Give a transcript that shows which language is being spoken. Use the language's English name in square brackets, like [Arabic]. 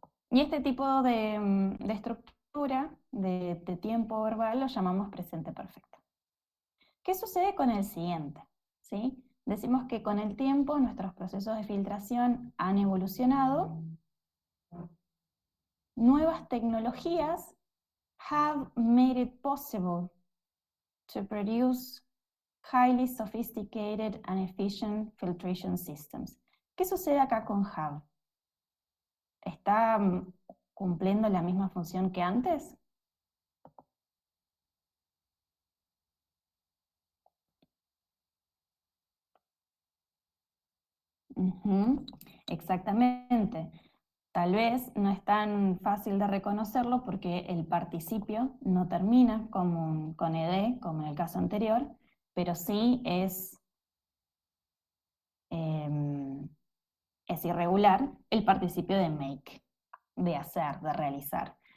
[Spanish] Y este tipo de estructura de tiempo verbal lo llamamos presente perfecto. ¿Qué sucede con el siguiente? ¿Sí? Decimos que con el tiempo nuestros procesos de filtración han evolucionado. Nuevas tecnologías [English] have made it possible to produce highly sophisticated and efficient filtration systems. [Spanish] ¿Qué sucede acá con have? ¿Está cumpliendo la misma función que antes? Exactamente. Tal vez no es tan fácil de reconocerlo porque el participio no termina con ed, como en el caso anterior, pero sí em, es irregular el participio de make, de hacer, de realizar.